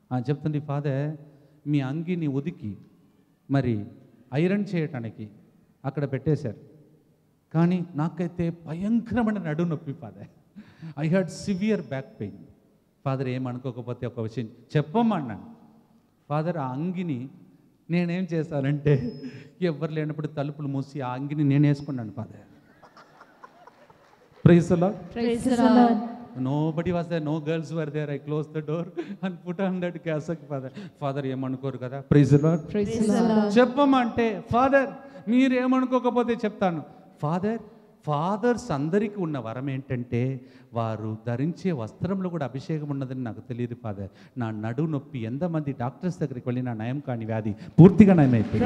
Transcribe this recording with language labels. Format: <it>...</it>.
<te>చెప్తుంది, ఫాదర్ మీ అంగిని ఉదికి మరి ఐరన్ చేయటానికి అక్కడ పెట్టేశారు, కానీ నాకైతే భయంకరమైన నడుము నొప్పి father.</te> <en>I had severe back pain.</en> <te>Father ఏమనుకోకపోతే ఒక విషయం చెప్పమ్మా అన్నాను. ఫాదర్ ఆ అంగిని నేనేం చేశానంటే, ఎవరు లేనప్పుడు తలుపులు మూసి ఆ అంగిని నేను వేసుకున్నాను father.</te> <en>Praise the lord. Praise the lord. Nobody was there, no girls were there. I closed the door and put on that cassock,</en> <te>father ఏమనుకోరు కదా.</te> <en>Praise the Lord. Praise the Lord.</en> <te>చెప్పమ్మా అంటే, ఫాదర్ మీరు ఏమనుకోకపోతే చెప్తాను. Fathers అందరికీ ఉన్న వరం ఏంటంటే, వారు ధరించే వస్త్రంలో కూడా అభిషేకం ఉన్నదని నాకు తెలియదు ఫాదర్. నా నడుము నొప్పి ఎంతమంది డాక్టర్స్ దగ్గరికి వెళ్ళి నా నయం కాని వ్యాధి పూర్తిగా నయమైపోయింది.</te>